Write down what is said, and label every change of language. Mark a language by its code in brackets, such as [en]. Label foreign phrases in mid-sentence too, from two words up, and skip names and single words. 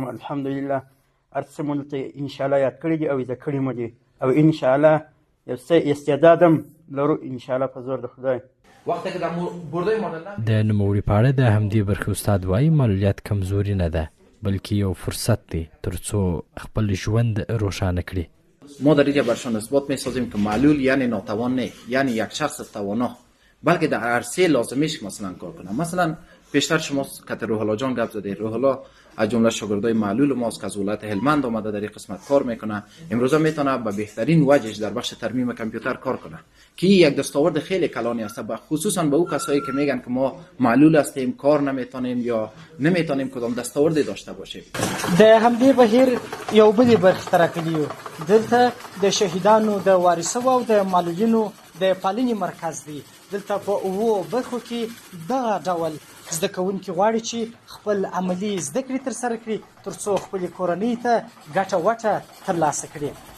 [ar] الحمدلله [ps] هر څه مو دلته [ar] انشاءالله [ps] یاد کړي دي او زده کړي مو دي او [ar] انشاءالله [ps] یو څه استعداد هم لرو [ar] انشاءالله [ps] په زور د خدای. د نوموړي په اړه د همدې برخې استاد وایي معلولیت کمزوري نه ده بلکه یو فرصت دی ترڅو خپل ژوند روښانه کړي. [fa] ما در اینجا برشان اثبات میسازیم که معلول یعنی ناتوان نه، یعنی یک شخص توانا، بلکه در عرصه لازمیش مثلا کار کنه. مثلا پیشتر شما که روح الله جان گپ زدید، روح الله از جمله شاگردای معلول ماست که از ولایت هلمند آمده در این قسمت کار میکنه. امروزه میتونه به بهترین وجهش در بخش ترمیم کامپیوتر کار کنه که یک دستاورد خیلی کلانی است، خصوصا به او کسایی که میگن که ما معلول هستیم کار نمیتونیم یا نمیتونیم کدام دستاوردی داشته باشیم. [ps] د همدې بهیر یو بلې برخې ته راغلي یو. دلته د شهیدانو د وارثو او د معلولینو د پالنې مرکز دی. دلته په اوو برخو کې دغه ډول زده کوونکي غواړي چې خپل عملي زده کړې ترسره کړي ترڅو خپلې کورنۍ ته ګټه وټه ترلاسه کړي.